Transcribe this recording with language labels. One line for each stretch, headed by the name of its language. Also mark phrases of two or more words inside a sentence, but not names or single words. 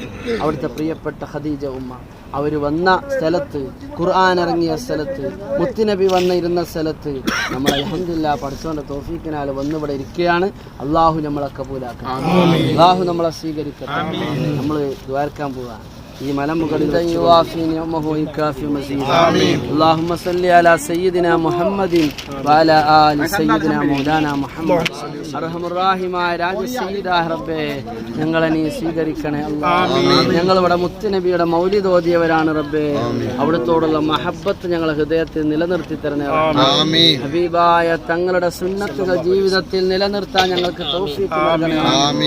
Malayalam: അവിടുത്തെ പ്രിയപ്പെട്ട ഖദീജ ഉമ്മ അവർ വന്ന സ്ഥലത്ത്, ഖുർആൻ ഇറങ്ങിയ സ്ഥലത്ത്, മുത്തുനബി വന്നിരുന്ന സ്ഥലത്ത് നമ്മൾ അൽഹംദുലില്ലാഹ് പടച്ചവന്റെ തൗഫീഖിനാൽ വന്നിവിടെ ഇരിക്കുകയാണ്. അല്ലാഹു നമ്മളെ കബൂലാക്കട്ടെ, അല്ലാഹു നമ്മളെ സ്വീകരിക്കട്ടെ. നമ്മൾ ദ്വാരക്കാൻ പോവാ. ഈ മലമുകളിൽ
Arabic: اللهم صل على سيدنا محمد وعلى آل سيدنا مولانا محمد.
Malayalam: അർഹമുറാഹിമായ രാജസയ്യിദായ റബ്ബേ, ഞങ്ങളെ നീ സ്വീകരിക്കണേ അല്ലാഹ്. ഞങ്ങളിവിടെ മുത്തുനബിയുടെ മൗലിദ് ഓതിയവരാണ് റബ്ബേ. അവിടുത്തോടുള്ള മഹബത്ത് ഞങ്ങളെ ഹൃദയത്തിൽ നിലനിർത്തി തരണേ. ഹബീബായ തങ്ങളുടെ സുന്നത്തുകൾ ജീവിതത്തിൽ നിലനിർത്താൻ ഞങ്ങൾക്ക് തൗഫീഖ് നൽകണേ.